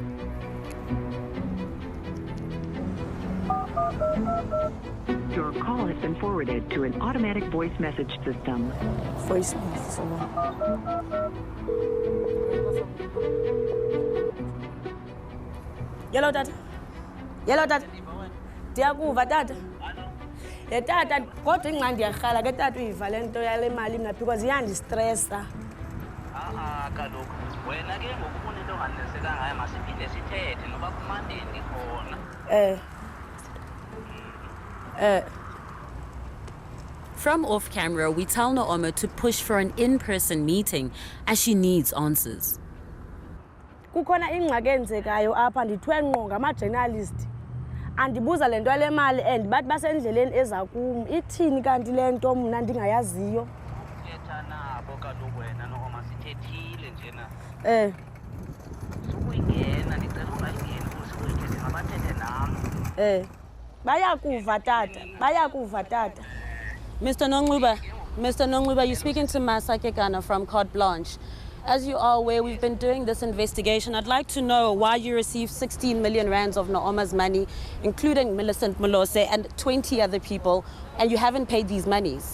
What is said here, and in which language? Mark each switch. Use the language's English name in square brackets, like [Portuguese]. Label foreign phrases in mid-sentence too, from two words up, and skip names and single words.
[English] Your call has been forwarded to an automatic voice message system. Voice message. Yellow tata. [Xhosa] Yellow tata. Ndiyakuva tata. Tata kodwa ingxa ndiyarhala ke tata uyiva le nto yale mali mna because iyandistressa. Kaloku wena ke ngokufuna into onganesekanga ngayo masiphinde sithethe noba kumandeni ndikhona. [English] From off camera, we tell 𝗃𝗏 to push for an in-person meeting as she needs answers. [Xhosa] Kukhona ingxaki enzekayo apha ndithwe ngqo ngama-journalist. Andibuza le nto yale mali and bathi basendleleni eza kum. Ithini kanti le nto mna ndingayaziyo? Thetha nabo kaloku wena 𝗃𝗏 sithethile njena. Sukuyingena ndicela ungayingeni usukuyithethe mabathethe nam. Bayakuva tata. Bayakuva tata. [English] Mr. Nonxuba, you're speaking to 𝗃𝗂𝗶𝗴𝗶 from Carte Blanche. As you are aware, we've been doing this investigation. I'd like to know why you received 16 million rands of 𝗃𝗏's money, including Millicent Molose and 20 other people, and you haven't paid these monies.